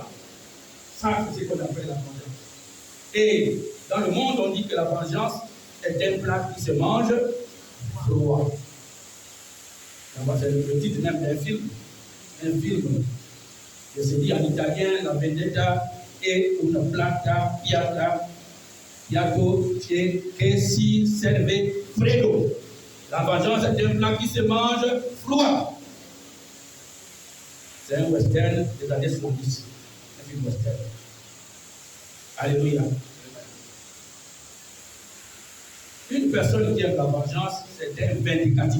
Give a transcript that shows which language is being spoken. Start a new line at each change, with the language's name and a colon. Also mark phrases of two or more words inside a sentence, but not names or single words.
French: Ça, c'est ce qu'on appelle la vengeance. Et dans le monde, on dit que la vengeance est un plat qui se mange froid. C'est le titre même d'un film. Un film qui se dit en italien,
Italian: la vendetta è una planta piatto che si serve freddo.
French: La vengeance est un plat qui se mange froid. C'est un western des années 70. Un film western. Alléluia. Une personne qui aime la vengeance, c'est un vindicatif.